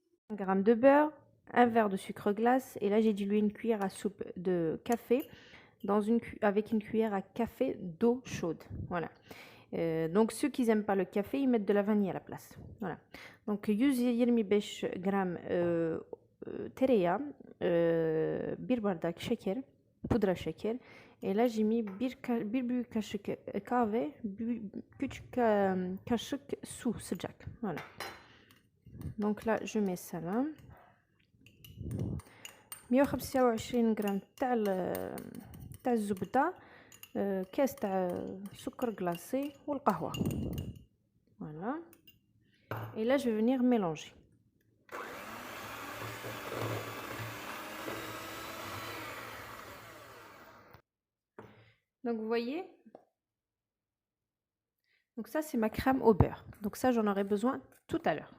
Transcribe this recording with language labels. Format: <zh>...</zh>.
<fr>1 g de beurre, un verre de sucre glace. Et là, j'ai dilué une cuillère à soupe de café avec une cuillère à café d'eau chaude. Voilà. Donc ceux qui n'aiment pas le café, ils mettent de la vanille à la place. Voilà. Donc 100 grammes</fr> <tr>tereya, bir bardak şeker, pudra şeker.</tr> <fr>Et là j'ai mis</fr> <tr>bir kaşık kahve, küçük kaşık su sıcak.</tr> <fr>Voilà. Donc là je mets ça là. 125 grammes</fr> <ar>تاع الزبده. كاس تاع سكر glacé والقهوه.</ar> <fr>Voilà. Et là, je vais venir mélanger. Donc, vous voyez. Donc, ça, c'est ma crème au beurre. Donc, ça, j'en aurai besoin tout à l'heure.</fr>